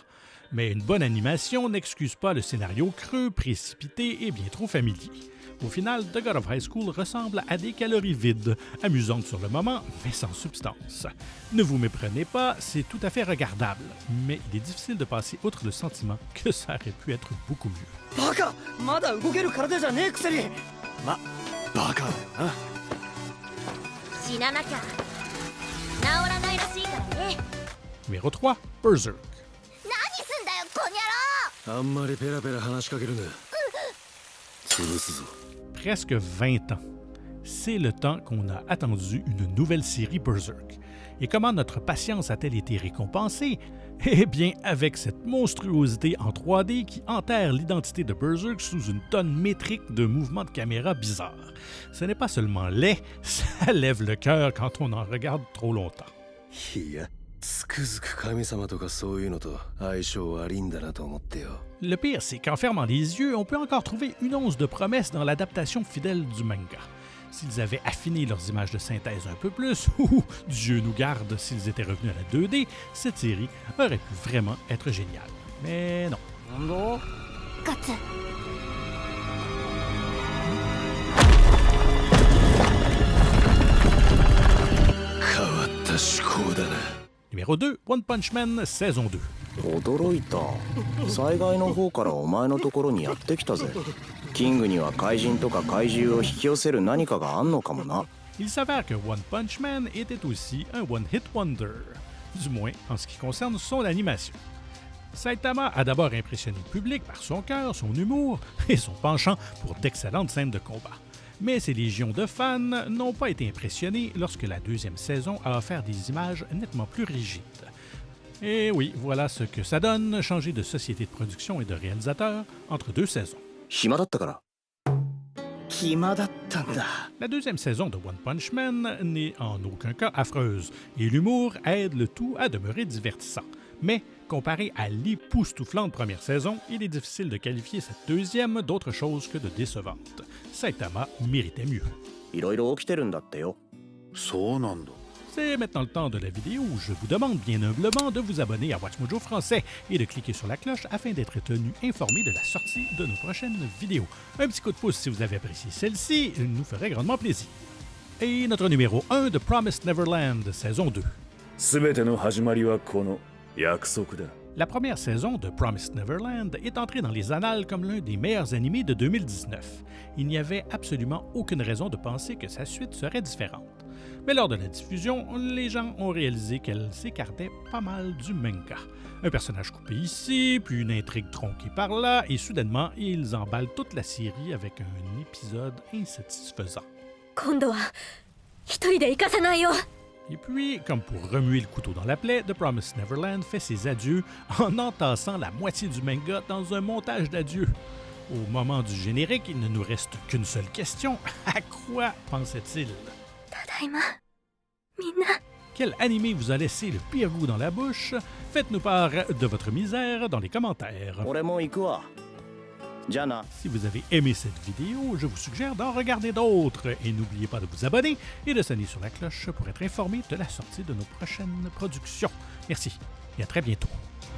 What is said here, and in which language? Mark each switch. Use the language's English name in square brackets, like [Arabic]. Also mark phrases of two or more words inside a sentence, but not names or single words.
[French] Mais une bonne animation n'excuse pas le scénario creux, précipité et bien trop familier. Au final, The God of High School ressemble à des calories vides, amusantes sur le moment, mais sans substance. Ne vous méprenez pas, c'est tout à fait regardable, mais il est difficile de passer outre le sentiment que ça aurait pu être beaucoup mieux. [Japanese] バカまだ動ける体じゃねえくせにバカだよな。死ななきゃ治らないらしいからね。 [French] Numéro 3, Berserk. [Japanese] 何すんだよこにゃろ。あんまりペラペラ話しかけるな。潰すぞ。 [French] Presque 20 ans. C'est le temps qu'on a attendu une nouvelle série Berserk. Et comment notre patience a-t-elle été récompensée? Eh bien, avec cette monstruosité en 3D qui enterre l'identité de Berserk sous une tonne métrique de mouvements de caméra bizarres. Ce n'est pas seulement laid, ça lève le cœur quand on en regarde trop longtemps. [Japanese] いや、つくづく神様とかそういうのと相性悪いんだなと思ってよ。 [French] Le pire, c'est qu'en fermant les yeux, on peut encore trouver une once de promesse dans l'adaptation fidèle du manga. S'ils avaient affiné leurs images de synthèse un peu plus, ou Dieu nous garde s'ils étaient revenus à la 2D, cette série aurait pu vraiment être géniale. Mais non. [Japanese] ガッツ。変わった思考だな。 [French] Numéro 2, One Punch Man, saison 2. [Japanese] 驚いた。災害の方からお前のところにやってきたぜ。キングには怪人とか怪獣を引き寄せる何かがあんのかもな。 [French] Il s'avère que One Punch Man était aussi un [English] one-hit wonder, [French] du moins en ce qui concerne son animation. Saitama a d'abord impressionné le public par son cœur, son humour et son penchant pour d'excellentes scènes de combat. Mais ces légions de fans n'ont pas été impressionnés lorsque la deuxième saison a offert des images nettement plus rigides. Et oui, voilà ce que ça donne, changer de société de production et de réalisateur entre deux saisons. [Japanese] 暇だったから。暇だったんだ。 [French] La deuxième saison de One Punch Man n'est en aucun cas affreuse, et l'humour aide le tout à demeurer divertissant. Mais, comparé à l'époustouflante première saison, il est difficile de qualifier cette deuxième d'autre chose que de décevante. Saitama méritait mieux. [Japanese] いろいろ起きてるんだってよ。そうなんだ。 [French] C'est maintenant le temps de la vidéo où je vous demande bien humblement de vous abonner à WatchMojo Français et de cliquer sur la cloche afin d'être tenu informé de la sortie de nos prochaines vidéos. Un petit coup de pouce si vous avez apprécié celle-ci, nous ferait grandement plaisir. Et notre numéro 1 de Promised Neverland, saison 2. [Japanese] 全ての始まりはこの約束だ。 [French] La première saison de Promised Neverland est entrée dans les annales comme l'un des meilleurs animés de 2019. Il n'y avait absolument aucune raison de penser que sa suite serait différente. Mais lors de la diffusion, les gens ont réalisé qu'elle s'écartait pas mal du manga. Un personnage coupé ici, puis une intrigue tronquée par là, et soudainement, ils emballent toute la série avec un épisode insatisfaisant. [Japanese] 今度は一人で行かせないよ。 [French] Et puis, comme pour remuer le couteau dans la plaie, The Promised Neverland fait ses adieux en entassant la moitié du manga dans un montage d'adieu. Au moment du générique, il ne nous reste qu'une seule question. À quoi pensait-il? [Japanese] ただいまみんな [French] Quel animé vous a laissé le pire goût dans la bouche? Faites-nous part de votre misère dans les commentaires. [Japanese] 俺も行くわじゃあな [French] Si vous avez aimé cette vidéo, je vous suggère d'en regarder d'autres et n'oubliez pas de vous abonner et de sonner sur la cloche pour être informé de la sortie de nos prochaines productions. Merci et à très bientôt.